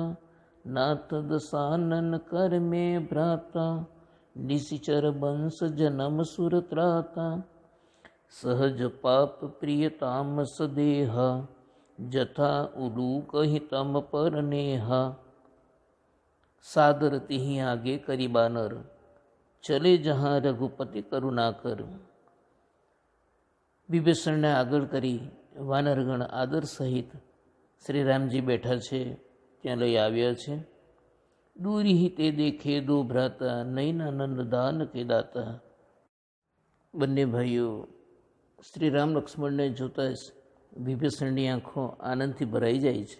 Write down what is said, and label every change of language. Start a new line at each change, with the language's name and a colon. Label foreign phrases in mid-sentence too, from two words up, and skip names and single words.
Awadhi: नाथ दसानन कर में भ्राता, निशिचर बंश जन्म सुर त्राता. सहज पाप प्रिय तामस देहा, जथा उलूक हितम पर नेहा. सादर तिहि आगे करी बानर, चले जहाँ रघुपति करुणा कर.
Gujarati: વિભીષણને આગળ કરી વાનરગણ આદર સહિત શ્રી રામજી બેઠા છે ત્યાં લઈ આવ્યા છે.
Awadhi: दूरी ते देखे दो भ्राता, नैना नंद दान के दाता.
Gujarati: બંને ભાઈઓ શ્રી રામ લક્ષ્મણને જોતા જ વિભીષણની આંખો આનંદથી ભરાઈ જાય છે.